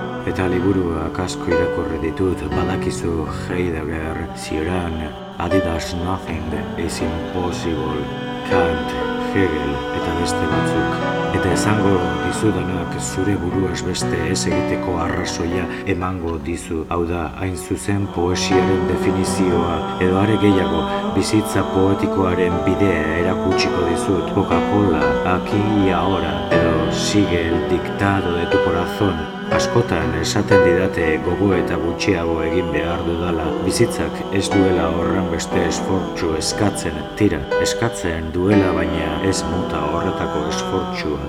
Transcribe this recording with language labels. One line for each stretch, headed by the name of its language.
Basque: Eta liburuak asko irakurri ditut, badakizu Heidegger, Ciarán, Adidas
English: Nothing is Impossible,
Basque: Kant, Hegel, eta beste batzuk. Eta esango dizudanak zure buruaz beste ez egiteko arrazoia emango dizu. Hau da, hain zuzen poesiaren definizioa, edo are gehiago, bizitza poetikoaren bidea erakutsiko dizut.
Spanish: Coca-Cola, aquí y ahora, edo sigue el dictado de tu corazón.
Basque: Askotan esaten didate gogo eta gutxiago egin behar dudala. Bizitzak ez duela horren beste esfortzu eskatzen, tira, eskatzen duela baina ez mota horretako esfortzua.